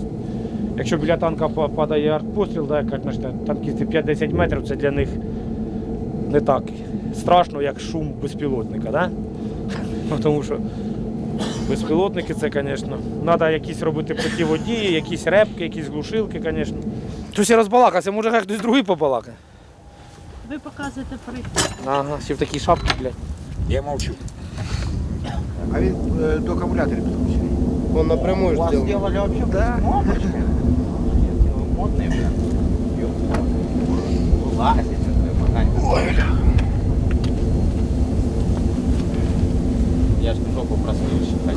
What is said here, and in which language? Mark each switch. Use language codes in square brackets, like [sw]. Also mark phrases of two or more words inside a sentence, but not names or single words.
[uk] Якщо біля танка падає артпостріл, да, як кажуть наші танкісти 5-10 метрів, це для них не так страшно, як шум безпілотника. Да? Тому що безпілотники це, звісно, треба якісь робити противодії, якісь репки, якісь глушилки, звісно. Щось я розбалакався, може хай хтось другий побалакає. Ви показуєте приклад. Ага, ще в такій шапці, блядь. [ru] Я молчу. А ведь до аккумулятора подключили. Он напрямую Вас сделал. сделали вообще Да. кнопочкой? Модные, блин. Вылазит, я ж жопу просвечу.